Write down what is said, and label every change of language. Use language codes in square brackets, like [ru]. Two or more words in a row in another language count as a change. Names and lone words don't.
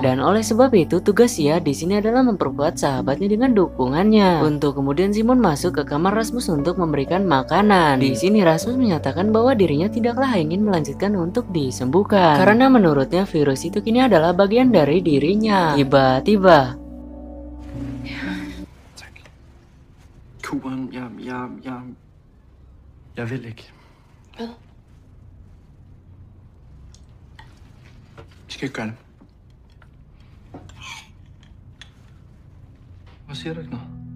[id] Dan oleh sebab itu tugas ia di sini adalah memperkuat sahabatnya dengan dukungannya. Untuk kemudian Simon masuk ke kamar Rasmus untuk memberikan makanan. Di sini Rasmus menyatakan bahwa dirinya tidaklah ingin melanjutkan untuk disembuhkan karena menurutnya virus itu kini adalah bagian dari dirinya. Tiba-tiba [da] Kuren, jeg vil ikke. Hvad? Vi skal ikke gøre det. Hvor siger du ikke noget?